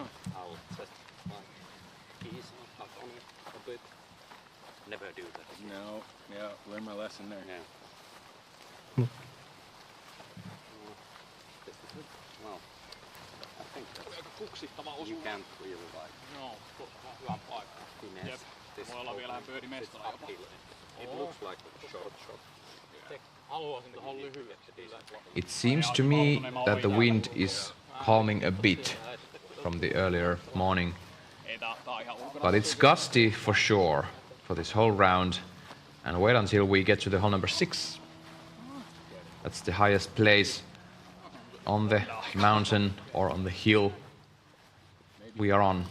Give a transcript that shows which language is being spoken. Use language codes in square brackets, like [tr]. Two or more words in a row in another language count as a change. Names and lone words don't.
[en] I'll just ease up on it a bit. Never do that. No, yeah, learn my lesson there. Yeah. Well, I think that's, you can't really like [fi] Hyvä paikka. [en] finesse this [fi] Voi olla vielä vähän birdie-mestari. [en] uphill. It looks like a short shot. [fi] Haluaisin tuohon lyhyesti. [en] It seems to me that the wind is calming a bit from the earlier morning, but it's gusty for sure for this whole round, and wait until we get to the hole number 6. That's the highest place on the mountain or on the hill we are on.